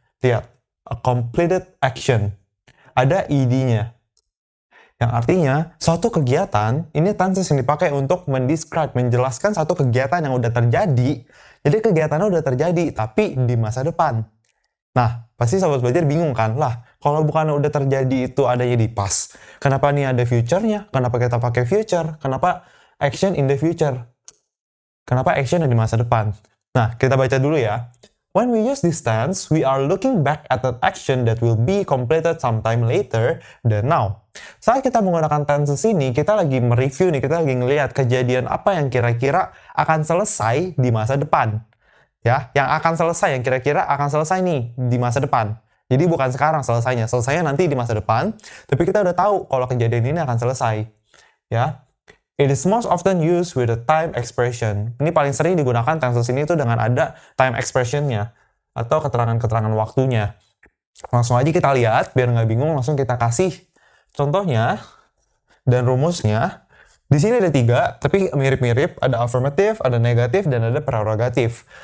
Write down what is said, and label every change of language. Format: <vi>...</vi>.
<id>Lihat,</id> <en>a completed action.</en> <id>Ada id-nya. Yang artinya, suatu kegiatan, ini tenses yang dipakai untuk menjelaskan satu kegiatan yang udah terjadi. Jadi kegiatannya udah terjadi, tapi di masa depan. Nah, pasti Sobat Belajar bingung kan? Lah, kalau bukan udah terjadi itu adanya di past. Kenapa nih ada future-nya? Kenapa kita pakai future? Kenapa</id> <en>action in the future?</en> <id>Kenapa action ada di masa depan? Nah, kita baca dulu ya.</id> <en>When we use this tense, we are looking back at an action that will be completed sometime later than now.</en> <id>Saat kita menggunakan tenses ini, kita lagi mereview nih, kita lagi ngelihat kejadian apa yang kira-kira akan selesai di masa depan. Ya, yang kira-kira akan selesai nih di masa depan. Jadi bukan sekarang selesainya nanti di masa depan, tapi kita udah tahu kalau kejadian ini akan selesai. Ya.</id> <en>It is most often used with a time expression.</en> <id>Ini paling sering digunakan tenses ini tuh dengan ada time expression-nya atau keterangan-keterangan waktunya. Langsung aja kita lihat, biar nggak bingung, langsung kita kasih contohnya dan rumusnya. Di sini ada 3, tapi mirip-mirip. Ada affirmative, ada negatif, dan ada prerogatif.</id>